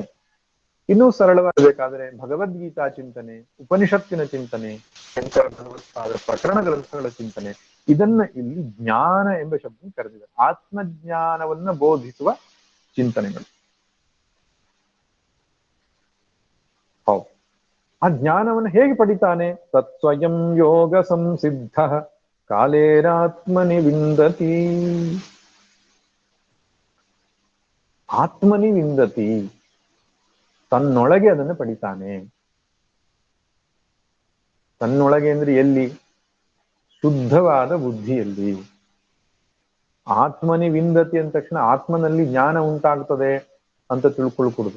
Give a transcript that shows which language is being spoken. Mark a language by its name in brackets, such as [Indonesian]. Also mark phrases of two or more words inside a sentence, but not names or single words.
[Kannada] ಇನ್ನೂ ಸರಳವಾಗಬೇಕಾದ್ರೆ ಭಗವದ್ಗೀತಾ ಚಿಂತನೆ, ಉಪನಿಷತ್ತಿನ ಚಿಂತನೆ, ಶಂಕರ ಭಗವತ್ಪಾದರ ಪ್ರಕರಣ ಗ್ರಂಥಗಳ ಚಿಂತನೆ, ಇದನ್ನ ಇಲ್ಲಿ ಜ್ಞಾನ ಎಂಬ ಶಬ್ದ ಕರೆದಿದೆ. ಆತ್ಮಜ್ಞಾನವನ್ನ ಬೋಧಿಸುವ ಚಿಂತನೆಗಳು. ಹೌದು. ಆ ಜ್ಞಾನವನ್ನು ಹೇಗೆ ಪಡಿತಾನೆ? [Sanskrit] ತತ್ಸ್ವಯಂ ಯೋಗ ಸಂಸಿದ್ಧ ಕಾಲೇರಾತ್ಮನಿ ವಿಂದತಿ. ಆತ್ಮನಿ ವಿಂದತಿ, [Kannada] ತನ್ನೊಳಗೆ ಅದನ್ನು ಪಡಿತಾನೆ. ತನ್ನೊಳಗೆ ಅಂದ್ರೆ ಎಲ್ಲಿ? ಶುದ್ಧವಾದ ಬುದ್ಧಿಯಲ್ಲಿ. [Sanskrit] ಆತ್ಮನಿ ವಿಂದತಿ [Kannada] ಅಂದ ತಕ್ಷಣ ಆತ್ಮನಲ್ಲಿ ಜ್ಞಾನ ಉಂಟಾಗ್ತದೆ ಅಂತ ತಿಳ್ಕೊಳ್ಕೂಡುದು.